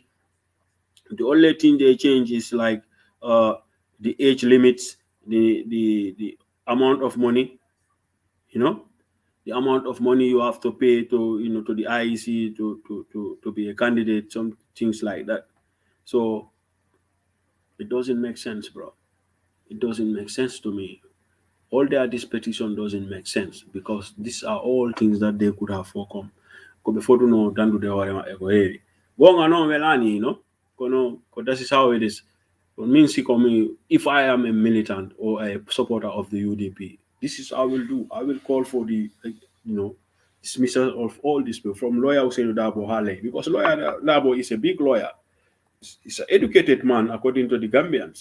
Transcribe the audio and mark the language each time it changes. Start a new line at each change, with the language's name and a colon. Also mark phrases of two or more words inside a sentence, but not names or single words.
English: The only thing they change is like uh the age limits, the amount of money, you know, the amount of money you have to pay to to the IEC to be a candidate, some things like that. So it doesn't make sense, bro. It doesn't make sense to me. All this petition doesn't make sense because these are all things that they could have overcome. Ko before to know dandu de ware ego heavy. Gonga no melani, kono, that is how it is. It means if I am a militant or a supporter of the UDP, this is how I will do. I will call for the dismissal of all these people from lawyer Hussein Dabo Hale because lawyer Dabo is a big lawyer. He's an educated man according to the Gambians.